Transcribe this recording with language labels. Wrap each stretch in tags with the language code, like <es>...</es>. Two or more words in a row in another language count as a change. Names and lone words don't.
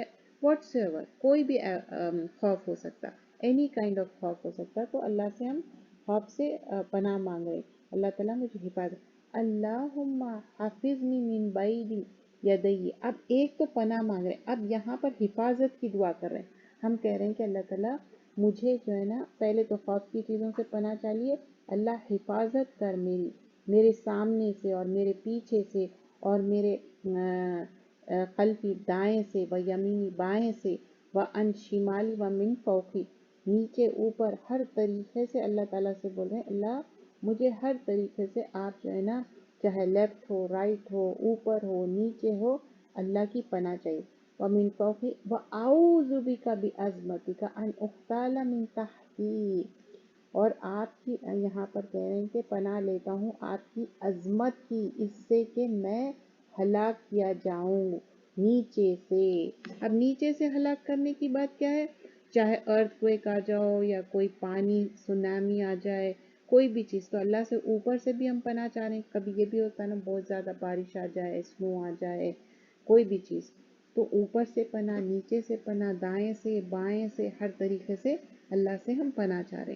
<en>whats ever</en> <ur>کوئی بھی خوف ہو سکتا،</ur> <en>any kind of</en> <ur>خوف ہو سکتا، تو اللہ سے ہم خوف سے پناہ مانگ رہے ہیں، اللہ تعالیٰ مجھے حفاظت،</ur> <ar>اللہم حافظنی من بین یدی،</ar> <ur>اب ایک تو پناہ مانگ رہے ہیں، اب یہاں پر حفاظت کی دعا کر رہے ہیں، ہم کہہ رہے ہیں کہ اللہ تعالیٰ مجھے جو ہے نا، پہلے تو خوف کی چیزوں سے پناہ چاہیے، اللہ حفاظت کر میرے سامنے سے اور میرے پیچھے سے اور میرے</ur> <ar>خلفی</ar> <ur>دائیں سے</ur> <ar>و یمینی</ar> <ur>بائیں سے</ur> <ar>و ان شمالی و من فوقی،</ar> <ur>نیچے اوپر ہر طریقے سے اللہ تعالیٰ سے بول رہے ہیں اللہ مجھے ہر طریقے سے آپ جو ہے نا، چاہے لیفٹ ہو، رائٹ ہو، اوپر ہو، نیچے ہو، اللہ کی پناہ چاہیے،</ur> <ar>وَمِن فَوْقِ وَأَعُوذُ بِكَ بِعَظْمَتِكَ أَنْ أُغْتَالَ مِن تَحْتِي،</ar> <ur>اور آپ کی یہاں پر کہہ رہے ہیں کہ پناہ لیتا ہوں آپ کی عظمت کی، اس سے کہ میں ہلاک کیا جاؤں نیچے سے۔ اب نیچے سے ہلاک کرنے کی بات کیا ہے؟ چاہے</ur> <en>earth quake</en> <ur>آ جاؤ یا کوئی پانی سونامی آ جائے، کوئی بھی چیز، تو اللہ سے اوپر سے بھی ہم پناہ چاہ رہے ہیں، کبھی یہ بھی ہوتا ہے نا بہت زیادہ بارش آ جائے، سنو آ جائے، کوئی بھی چیز، تو اوپر سے پناہ، نیچے سے پناہ، دائیں سے بائیں سے، ہر طریقے سے اللہ سے ہم پناہ چاہ رہے ہیں۔</ur>